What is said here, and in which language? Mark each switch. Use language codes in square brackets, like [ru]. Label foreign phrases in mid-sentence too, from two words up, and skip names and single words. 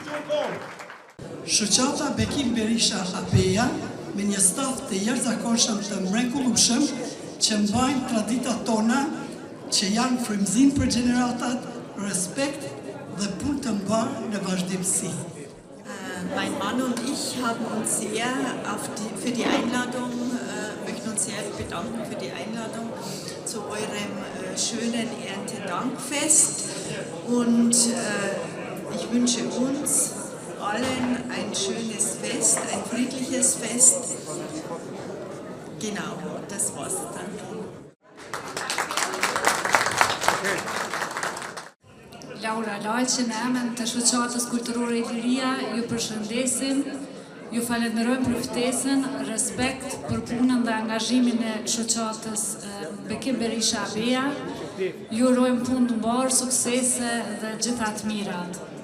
[sq] Shoqata Bekim Berisha Abeja, me një staf të jashtëzakonshëm të mrekullueshëm që mbajnë traditat tona, që janë frymëzim për gjeneratat, respekt dhe punë të mbarë në vazhdimsi. [de] Mein Mann und ich haben uns sehr für die Einladung, möchten uns sehr bedanken für die Einladung zu eurem schönen Erntedankfest. Und ich wünsche uns allen ein schönes Fest, ein friedliches Fest. Genau, das war's. Danke. [sq] Laura Lajqe në emën të shoqatës kulturore Iliria, ju përshëndesim, ju falenderojmë për ftesën, respekt për punën dhe angazhimin e shoqatës Bekim Berisha Abeja, ju urojmë punë të mbarë, suksese dhe gjitha të mirat.